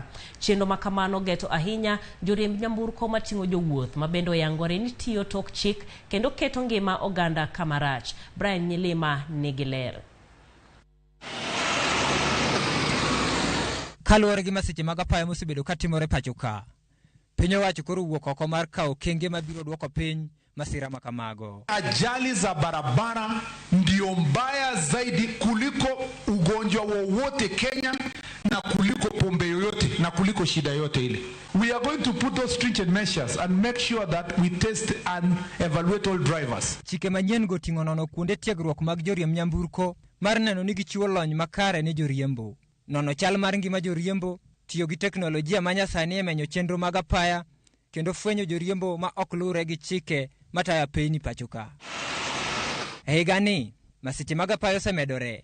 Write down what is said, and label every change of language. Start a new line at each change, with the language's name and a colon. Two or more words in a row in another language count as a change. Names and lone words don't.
Luo (Kenya and Tanzania): Chenro makamano geto ahinya joriemb nyamburko mating'o jowuoth ma bende oyangore ni tiyo tok chik kendo keto ngima oganda kamarach. Brian Nyilima nigi ler. Kaluwore gi masiche mag apaya mosebedo katimore pachoka, piny owacho koro wuok oko mar kawo okenge mabiro duoko piny masira makamago.
Swahili: Ajali za barabara ndio mbaya zaidi kuliko ugonjwa wowote Kenya na kuliko pombe yoyote na kuliko shida yote ile.
English: We are going to put those stringent measures and make sure that we test and evaluate all drivers.
Luo (Kenya and Tanzania): Chike manyien go ting'o nono kuonde tiegruok mag joriemb nyamburko mar neno ni gichiwo lony makare ne joriembo. Nono chal mar ngima joriembo, tiyo gi teknolojia manyasani e menyo chenro mag apaya kendo fwenyo joriembo ma ok luwre gi chike mataya piny pachoka. E higani, masiche mag apaya osemedore.